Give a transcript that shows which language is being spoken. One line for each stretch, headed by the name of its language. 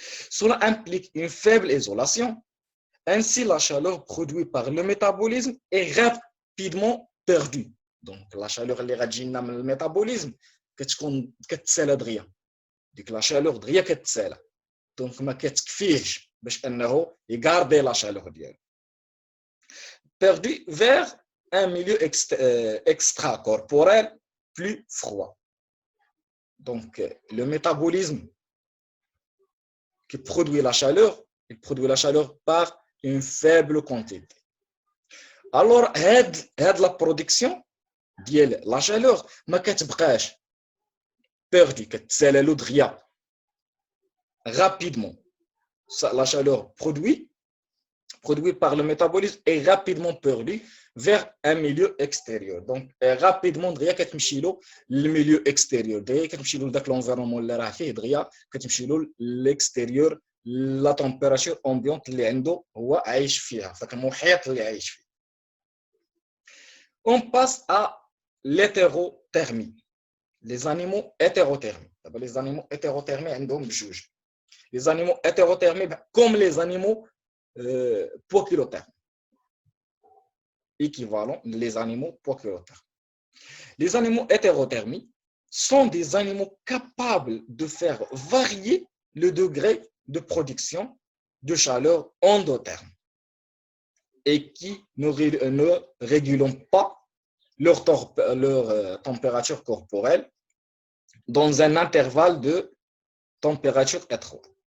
French: Cela implique une faible isolation. Ainsi, la chaleur produite par le métabolisme est rapidement perdue.
Arabic: Donc, la chaleur اللي غتجينا من الميتابوليزم كتسالى دغيا. ديك la chaleur دغيا كتسالى. Donc, ما كتكفيهش باش انه يغاردي la chaleur ديالو.
French: Perdue vers un milieu extracorporel plus froid. Donc, le métabolisme qui produit la chaleur, il produit la chaleur par une faible quantité. Alors, la production de la chaleur
Arabic: ما كتبقاش
French: perdue,
Arabic: كتسالى دغيا
French: rapidement. La chaleur produite par le métabolisme est rapidement perdue vers un milieu extérieur.
Arabic: Donc, rapidement, دغيا كتمشي له للميليو extérieur. دغيا كتمشي له لذاك l'environnement اللي راه فيه دغيا كتمشي له
French: l'extérieur la température ambiante
Arabic: اللي عنده هو عايش فيها فك المحيط اللي عايش فيه.
French: On passe à l'hétérothermie. Les animaux hétérothermiques. Les animaux hétérothermiques
Arabic: عندهم بجوج.
French: Les animaux hétérothermiques comme les animaux poikilothermes. Équivalent les animaux poikilothermes. Les animaux hétérothermiques sont des animaux capables de faire varier le degré de production de chaleur endotherme et qui ne régulent pas leur température corporelle dans un intervalle de température étroite.